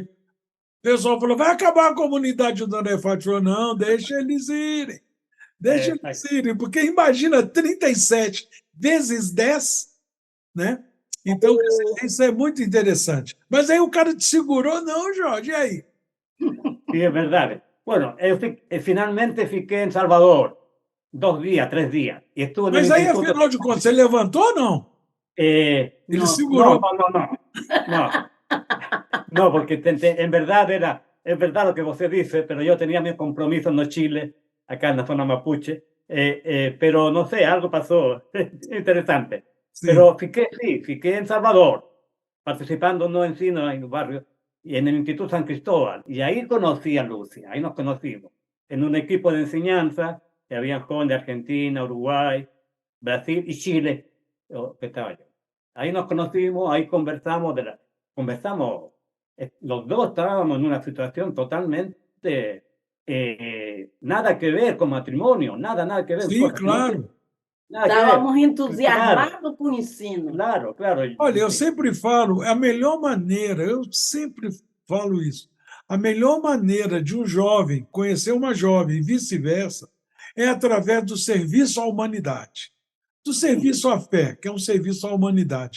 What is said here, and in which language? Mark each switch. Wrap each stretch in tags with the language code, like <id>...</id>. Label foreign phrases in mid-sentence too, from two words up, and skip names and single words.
<pt>O pessoal falou, vai acabar a comunidade do André Fátima. Não, deixa eles irem. Deixa eles irem, porque imagina 37 vezes 10, né? Então, isso é muito interessante. Mas aí o cara te segurou, não, Jorge, e aí?</pt> <es>Sí, es verdad. Bueno, finalmente fiqué en Salvador 2 días, 3 días. Y estuve en</es> <pt>Mas</pt> <es>el</es> <pt>aí,</pt> <es>instituto.</es> <pt>afinal de contas, você levantou ou não? Ele</pt> <es>No,</es> <pt>segurou.</pt> <es>no. No, porque en verdad es verdad lo que usted dice, pero yo tenía mi compromiso en Chile, acá en la zona mapuche, pero no sé, algo pasó interesante.</es> <pt>Sim.</pt> <es>Pero fiqué en Salvador, participando no en Ensino, en un barrio, y en el Instituto San Cristóbal. Y ahí conocí a Lucia, ahí nos conocimos, en un equipo de enseñanza, que había jóvenes de Argentina, Uruguay, Brasil y Chile, que estaba yo. Ahí nos conocimos, ahí conversamos, los dos estábamos en una situación totalmente, nada que ver con matrimonio, nada que ver.</es> <pt>Sim, claro. Estávamos entusiasmados com o ensino. Claro. Olha, eu sempre falo, é a melhor maneira, eu sempre falo isso, A melhor maneira de um jovem conhecer uma jovem e vice-versa é através do serviço à humanidade, do serviço à fé, que é um serviço à humanidade.</pt>